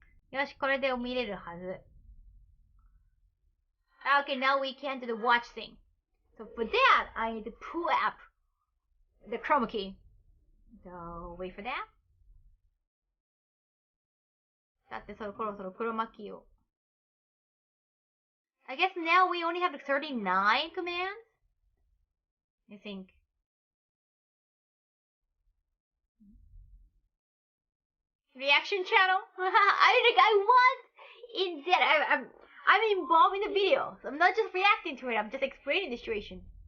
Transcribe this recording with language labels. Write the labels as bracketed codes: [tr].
[ja] よし、これで見れるはず。 [en] Okay, now we can do the watch thing. So for that, I need to pull up the chroma key. So wait for that. [ja] だってそろそろクロマキーを [en] I guess now we only have 39 commands. I think. Reaction channel? I want in that. I'm involved in the video. So I'm not just reacting to it. I'm just explaining the situation.